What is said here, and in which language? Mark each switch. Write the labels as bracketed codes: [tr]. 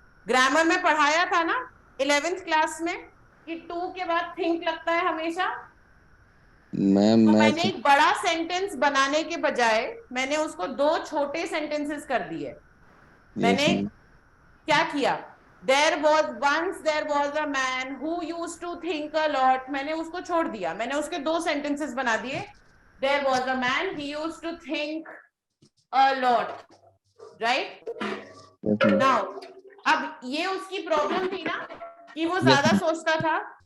[hi] Grammar में पढ़ाया था ना 11th क्लास में कि टू के बाद थिंक लगता है हमेशा. [en] ma'am [hi] तो मैंने एक बड़ा सेंटेंस बनाने के बजाय मैंने उसको दो छोटे सेंटेंसेस कर दिए. मैंने क्या किया? [en] There was a man who used to think a lot. [hi] मैंने उसको छोड़ दिया, मैंने उसके दो सेंटेंसेस बना दिए. [en] There was a man, he used to think a lot, right? [hi] Now, अब ये उसकी प्रॉब्लम थी ना कि वो ज्यादा सोचता था.